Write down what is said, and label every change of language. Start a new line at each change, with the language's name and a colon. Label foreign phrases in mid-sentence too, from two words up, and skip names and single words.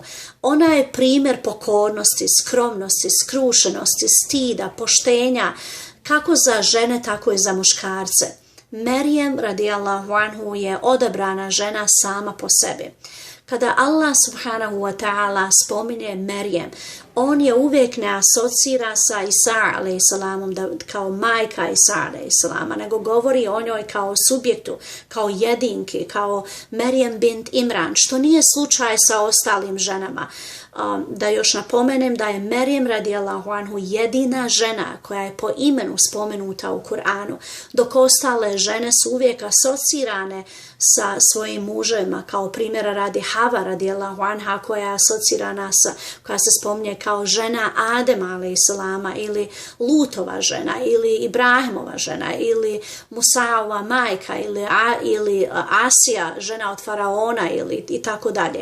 Bosnian: Ona je primjer pokornosti, skromnosti, skrušenosti, stida, poštenja, kako za žene, tako i za muškarce. Merijem
Arabic: رضي الله عنه
Bosnian: je odabrana žena sama po sebi. Kada Allah
Arabic: سبحانه وتعالى
Bosnian: spominje Merijem, on je uvijek ne asocira sa Isa
Arabic: عليه السلام
Bosnian: kao majka Isa
Arabic: عليه السلام,
Bosnian: nego govori o njoj kao subjektu, kao jedinki, kao Merijem bint Imran, što nije slučaj sa ostalim ženama. Da još napomenem da je Merijem
Arabic: رضي الله عنه
Bosnian: jedina žena koja je po imenu spomenuta u Kur'anu, dok ostale žene su uvijek asocirane sa svojim muževima, kao primjera radi Hava
Arabic: رضي الله عنها
Bosnian: koja je asocirana koja se spominje kao žena Adema
Arabic: عليه السلام,
Bosnian: ili Lutova žena, ili Ibrahimova žena, ili Musaova majka, ili Asija, žena od faraona, ili i tako dalje.